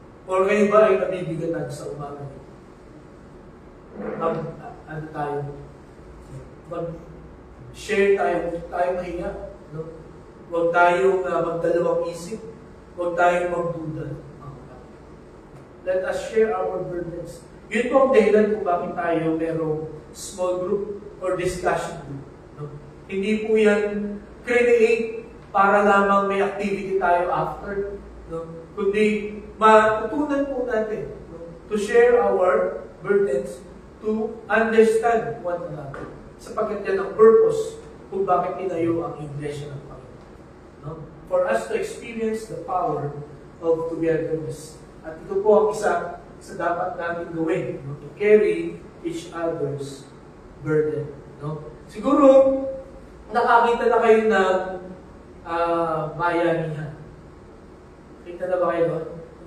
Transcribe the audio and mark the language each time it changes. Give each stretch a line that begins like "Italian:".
Filipino: Or kayo ba ay nabibigatan sa umaga na ito? Ano tayo? Mag-share tayo mahinga. No? Huwag tayong magdalawang isip. Huwag tayong magduda.
English: Let us share our burdens.
Filipino: Yun po ang dahilan kung bakit tayo merong small group or discussion group. No? Hindi po yan create para lamang may activity tayo after. No? Kundi matutunan po natin, no?
English: To share our burdens, to understand one another.
Filipino: Sapagkat yan ang purpose kung bakit tinayo ang Iglesia ng Panginoon. No?
English: For us to experience the power of togetherness.
Filipino: At ito po ang isa sa dapat natin gawin, no?
English: To carry each other's burden. No?
Filipino: Siguro, nakakita na kayo ng bayanihan. Kita na ba kayo?